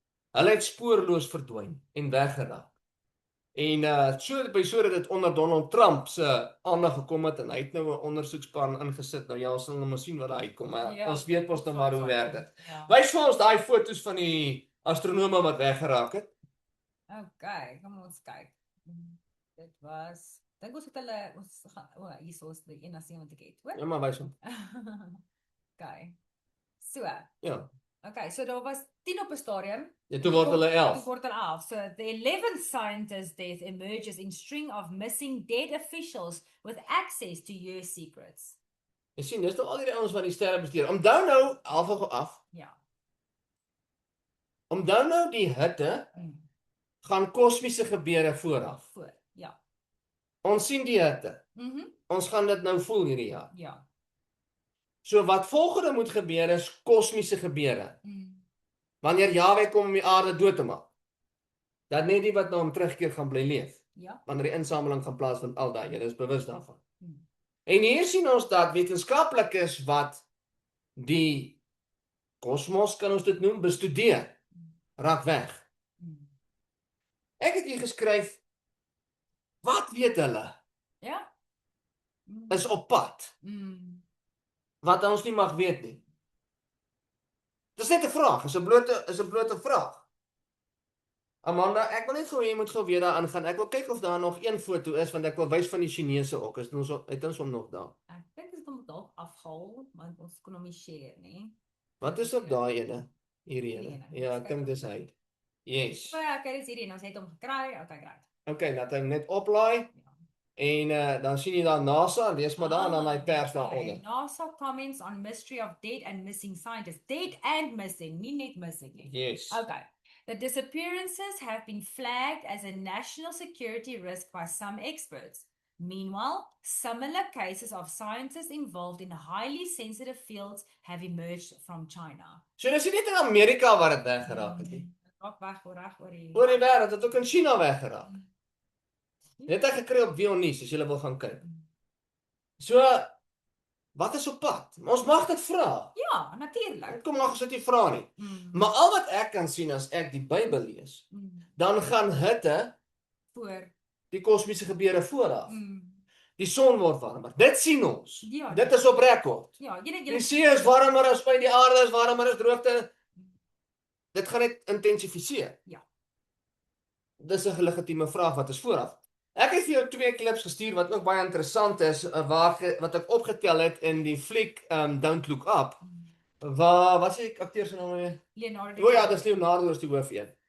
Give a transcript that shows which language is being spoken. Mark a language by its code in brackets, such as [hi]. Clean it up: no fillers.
[af] Hulle het spoorloos verdwyn en weggeraak. En sodat dit onder Donald Trump se aandag gekom het en hy het nou 'n ondersoekspan ingesit. Nou ja, ons sal nou sien wat daar uitkom, maar Ja, ons weet mos nou maar hoe werk dit. Ja. Wys vir ons daai foto's van die astronome wat weggeraak het. Okay, kom ons kyk. Dit was, dink ons het hulle, ons gaan, hier is die enigste wat ek het, hoor? Ja, maar wys hom. Okay. So, Ja. okay, so daar was 10 op 'n stadium. Ja, toe word hulle 11. Toe word hulle 11. [en] So the 11th scientist death emerges in string of missing dead officials with access to US secrets. [af] Jy sien, dis nou al die ouens wat die sterre bestuur. Onthou nou, af. Ja. Onthou nou die hitte gaan kosmiese gebeure vooraf. Voor. Ja. Ons sien die hitte. Ons gaan dit nou voel hierdie jaar. Ja. So wat volgende moet gebeur is kosmiese gebeure. Wanneer Jahwe kom om die aarde dood te maak. Dat net die wat na hom terugkeer gaan bly leef. Ja. Wanneer die insameling gaan plaasvind al daai, julle is bewus daarvan. En hier sien ons dat wetenskaplikes wat die kosmos, kan ons dit noem, bestudeer, raak weg. Ek het hier geskryf, wat weet hulle? Ja. Is op pad. Wat ons nie mag weet nie. Dis net 'n vraag, is 'n blote vraag. Amanda, ek wil net gou jy moet gou weer daar aangaan. Ek wil kyk of daar nog een foto is, want ek wil wys van die Chinese ook. Is ons het ons hom nog daar. Ek dink dit is hom dalk afhaal, want ons kon hom nie share nie. Wat is op daai ene? Hierdie ene. ene. Ja, ek dink dis hy. Yes. So ja, kyk dis hierdie en ons het hom gekry. Okay, great. Okay, dat hy net oplaai en dan sien jy daar NASA, lees maar daar en dan hy pers daaronder. [en] NASA comments on mystery of dead and missing scientists. Dead and missing, [af] nie net [en] missing [af] nie. [en] Yes. Okay. The disappearances have been flagged as a national security risk by some experts. Meanwhile, similar cases of scientists involved in highly sensitive fields have emerged from China. [af] So dis nie net in Amerika waar dit weggeraak het nie. Raak weg oor die Oor die wêreld het ook in China weggeraak. Net ek gekry op Vion Nuus as jy wil gaan kyk. So wat is op pad? Ons mag dit vra. Ja, natuurlik. Kom mag ons dit nie vra nie. Maar al wat ek kan sien as ek die Bybel lees, dan gaan hitte Voor. die kosmiese gebeure vooraf. Die son word warmer. Dit sien ons. Ja. Dit is op rekord. Ja, Die see is warmer as by die aarde is warmer as droogte. Dit gaan net intensifiseer. Ja. Dis 'n legitieme vraag wat is vooraf. Ek het vir jou 2 klips gestuur wat ook baie interessant is, wat ek opgetel het in die fliek Don't Look Up. Wat sê ek akteur se naam weer? Leonardo. O ja, dis Leonardo is die hoofeen.